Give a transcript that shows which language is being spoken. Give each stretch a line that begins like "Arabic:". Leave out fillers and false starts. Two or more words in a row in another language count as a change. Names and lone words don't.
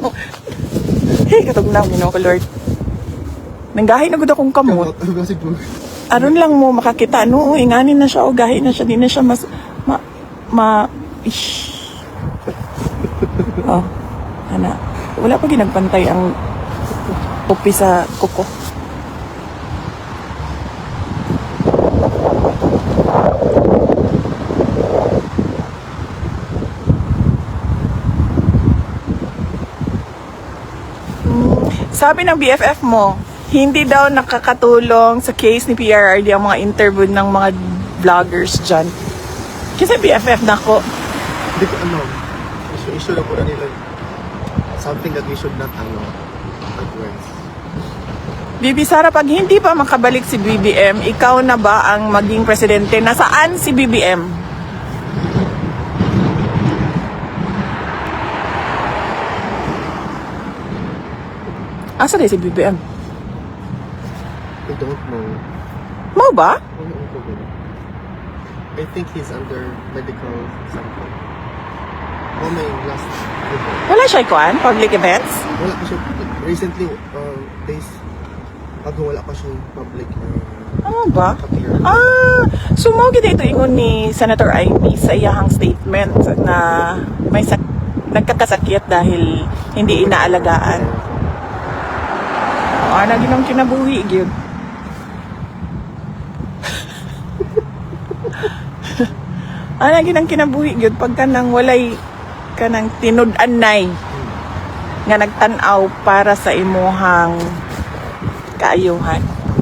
Cebuano: Hey, katugnaw, ko Lord. Nanggahi na gud akong kamot. Aron lang mo makakita, no, inganin na siya o gahi na siya, di na siya mas, ish. Oh, ana. Wala pa ginagpantay ang upi sa kuko.
Filipino: Sabi ng BFF mo, hindi daw nakakatulong sa case ni PRRD ang mga interview ng mga vloggers dyan. Kasi BFF na ako. Hindi ko issue na po na nila
English: something that we should not address.
Filipino: Bibi Sara, pag hindi pa makabalik si BBM, ikaw na ba ang maging presidente? Nasaan si BBM? Asa na si BBM?
English: I don't know.
Cebuano: Mau ba?
English: I think he's under medical something. Oh, my last report.
Cebuano: Wala siya ikuan?
English: Public events?
Cebuano: Wala pa siya.
English: Recently, days ago,
Cebuano: wala pa siya public
Filipino: Ano ba?
Cebuano: appearance.
Filipino: So mo gid ito ingon ni Senator Amy sa iyahang statement na may nagkakasakit dahil hindi inaalagaan.
Cebuano: Ana ginang kinabuhi gyud. Ana ginang kinabuhi gyud pagka nang walay kanang tinud-an nay nga nagtan-aw para sa imuhang kaayuhan.